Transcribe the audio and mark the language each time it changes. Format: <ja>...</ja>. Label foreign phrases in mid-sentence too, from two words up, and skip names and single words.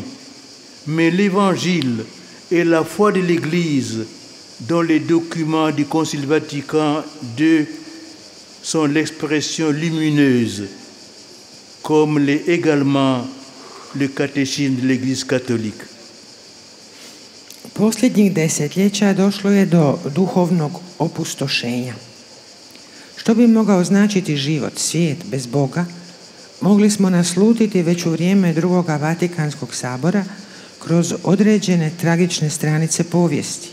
<fr>Mais l'Évangile et la foi de l'Église, dont les documents du Concile Vatican II sont l'expression lumineuse, comme l'est également le catéchisme de l'Église catholique.</fr> <hr>Posljednjih desetljeća došlo je do duhovnog opustošenja. Što bi mogao značiti život, svijet bez Boga, mogli smo naslutiti već u vrijeme Drugoga Vatikanskog sabora kroz određene tragične stranice povijesti.</hr>